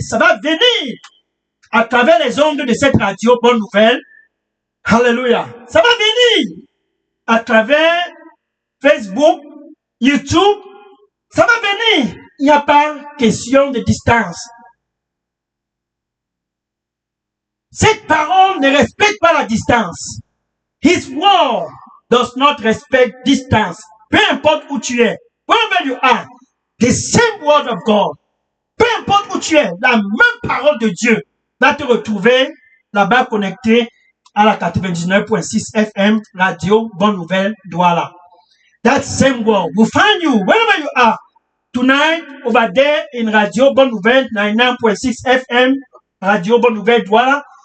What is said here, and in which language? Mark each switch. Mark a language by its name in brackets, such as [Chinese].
[French] Ça va venir à travers les ondes de cette radio Bonne Nouvelle. Hallelujah. Ça va venir à travers Facebook, YouTube. Ça va venir. Il n'y a pas question de distance. Cette parole ne respecte pas la distance. [English] His word does not respect distance. [French] Peu importe où tu es, [English] wherever you are, the same word of God. [French] Peu importe où tu es, la même parole de Dieu va te retrouver là-bas connecté à la 99.6 FM Radio Bonne Nouvelle Douala. [English] That same word will find you wherever you are. Tonight, over there in Radio Bonne Nouvelle 99.6 FM Radio Bonne Nouvelle Douala.